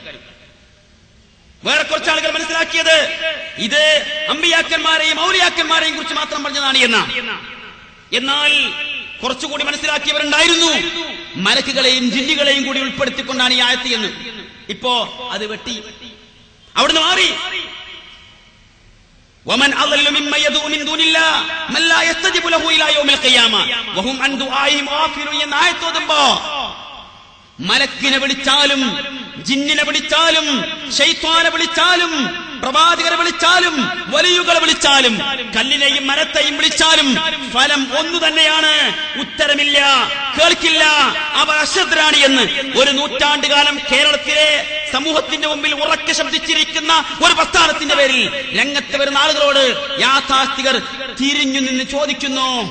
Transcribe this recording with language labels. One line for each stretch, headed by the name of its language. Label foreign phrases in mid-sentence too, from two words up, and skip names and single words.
Malayalam: വേറെ കുറച്ച് ആളുകൾ മനസ്സിലാക്കിയത് ഇത് അമ്പിയാക്കന്മാരെയും ഔലിയാക്കന്മാരെയും കുറിച്ച് മാത്രം പറഞ്ഞതാണ് എന്ന. എന്നാൽ കുറച്ചുകൂടി മനസ്സിലാക്കിയവരുണ്ടായിരുന്നു, മലക്കുകളെയും ജിന്നുകളെയും കൂടി ഉൾപ്പെടുത്തിക്കൊണ്ടാണ് ഈ ആയത്ത് എന്ന്. ഇപ്പോ അത് വെട്ടി, അവിടുന്ന് മാറി.
Arabic: ومن أضل ممن يدعو من دون الله من لا يستجيب له إلى يوم القيامة وهم عن دعائهم غافلون
Malayalam: എന്ന ആയത്ത് ഓതുമ്പോ മലക്കിനെ വിളിച്ചാലും ജിന്നിനെ വിളിച്ചാലും ശൈത്വാനെ വിളിച്ചാലും പ്രവാചകരെ വിളിച്ചാലും വലിയുകളെ വിളിച്ചാലും കല്ലിനെയും മരത്തെയും വിളിച്ചാലും ഫലം ഒന്നു തന്നെയാണ്, ഉത്തരമില്ല, കേൾക്കില്ല, അവർ അശ്രദ്ധരാണ് എന്ന് ഒരു നൂറ്റാണ്ടുകാലം കേരളത്തിലെ സമൂഹത്തിന്റെ മുമ്പിൽ ഉറക്കെ ശബ്ദിച്ചിരിക്കുന്ന ഒരു പ്രസ്ഥാനത്തിന്റെ പേരിൽ രംഗത്ത് വരുന്ന ആളുകളോട് യാഥാസ്ഥികർ തിരിഞ്ഞു നിന്ന് ചോദിക്കുന്നു,